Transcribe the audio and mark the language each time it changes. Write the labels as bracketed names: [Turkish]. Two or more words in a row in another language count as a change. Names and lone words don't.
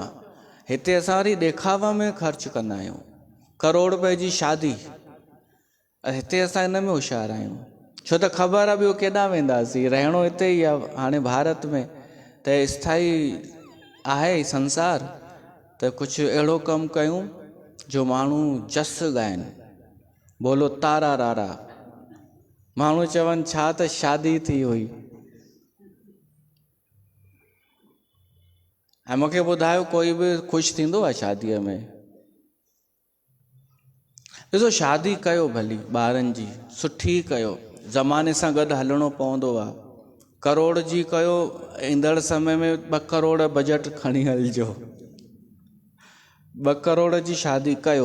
[Sindhi] हिते असां वरी ॾेखाव में ख़र्चु कंदा आहियूं, करोड़ रुपए जी शादी, हिते असां हिन में होशियारु आहियूं, छो त ख़बर आहे ॿियो केॾां वेंदासीं, रहणो हिते ई आहे हाणे भारत में, त स्थाई आहे संसार, त कुझु अहिड़ो कमु कयूं जो माण्हू जस ॻाइनि, बोलो तारा रारा, माण्हू चवनि छा त शादी थी हुई। ऐं मूंखे ॿुधायो, कोई बि ख़ुशि थींदो आहे शादीअ में? ॾिसो, शादी कयो भली ॿारनि जी, सुठी कयो, ज़माने सां गॾु हलणो पवंदो आहे, करोड़ जी कयो, ईंदड़ समय में 2 करोड़ बजट खणी हलिजो, 2 करोड़ जी शादी कयो।